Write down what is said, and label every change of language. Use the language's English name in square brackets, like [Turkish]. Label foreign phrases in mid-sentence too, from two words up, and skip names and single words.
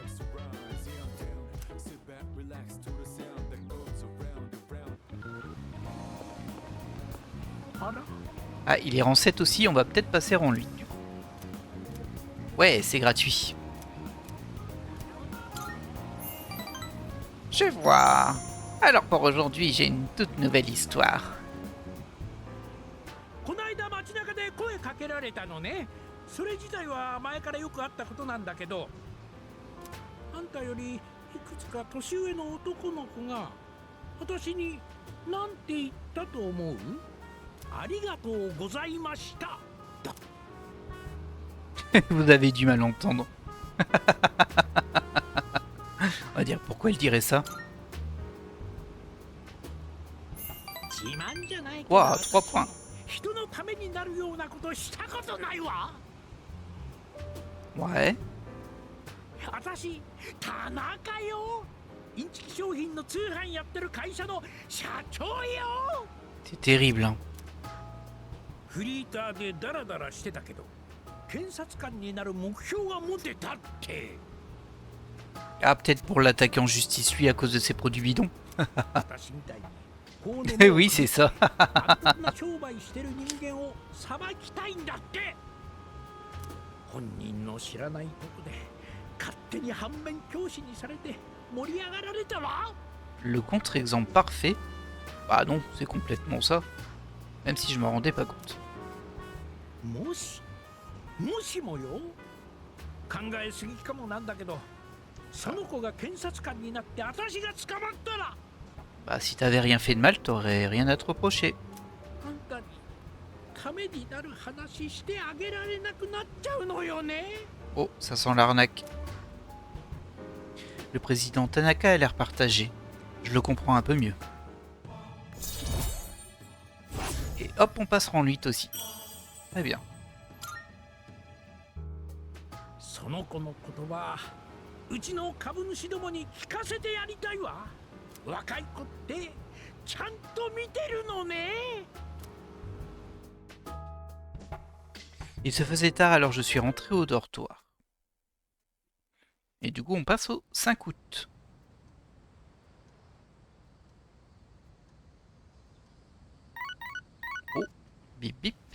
[French] Ah, il est rang 7 aussi, on va peut-être passer rang 8 du coup. Ouais, c'est gratuit. Je vois. Alors pour aujourd'hui, j'ai une toute nouvelle histoire. [Japanese] この間街中で声かけられたのね。それ自体は前からよくあったことなんだけど、あんたよりいくつか年上の男の子が私に何て言ったと思う？ありがとうございましただ。 [French] Vous avez du mal à entendre. On va dire pourquoi il dirait ça. Waouh, 3 points. [Japanese] 人のためになるようなことしたことないわ。 [French] Ouais. [Japanese] 私、田中よ。インチキ商品の通販やってる会社の社長よ。 [French] C'est terrible, hein. [Japanese] フリーターでダラダラしてたけど、検察官になる目標が持てたって。 [French] Ah, peut-être pour l'attaquer en justice lui à cause de ses produits bidons. [Japanese] 私みたいに [French] Oui, c'est ça. [Japanese] 悪な商売してる人間を裁きたいんだって。本人の知らないとこで勝手に反面教師にされて盛り上がられたわ。 [French] Le contre-exemple parfait. Bah non, c'est complètement ça. Même si je m'en rendais pas compte. [Japanese] もしもよ、考えすぎかもなんだけど、その子が検察官になって私が捕まったら、 [French] Bah si t'avais rien fait de mal, t'aurais rien à te reprocher. [Japanese] あんたにためになる話してあげられなくなっちゃうのよね。 [French] Oh, ça sent l'arnaque. Le président Tanaka a l'air partagé. Je le comprends un peu mieux. Et hop, on passera en 8 aussi. Très bien. [Japanese] その子の言葉、うちの株主どもに聞かせてやりたいわ。若い子ってちゃんと見てるのね。 [French] Il se faisait tard alors je suis rentré au dortoir. Et du coup on passe au 5 août. Oh, bip bip.